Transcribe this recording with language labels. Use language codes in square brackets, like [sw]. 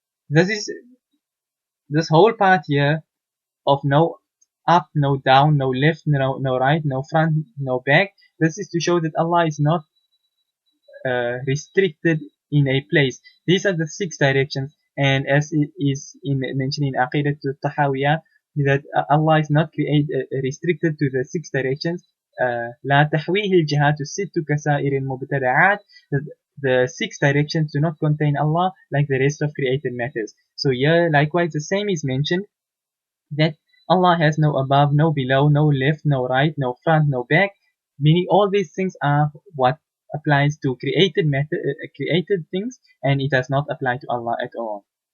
[en] This whole part here of no up, no down, no left, no right, no front, no back. This is to show that Allah is not restricted in a place. These are the 6 directions, and as it is mentioned in Aqeedatul Tahawiyah, that Allah is not restricted to the 6 directions. [ar] لا تحويه الجهات الست كسائر المبتدعات. [en] The 6 directions do not contain Allah like the rest of created matters. So here, likewise, the same is mentioned, that Allah has no above, no below, no left, no right, no front, no back, meaning all these things are what applies to created things, and it does not apply to Allah at all.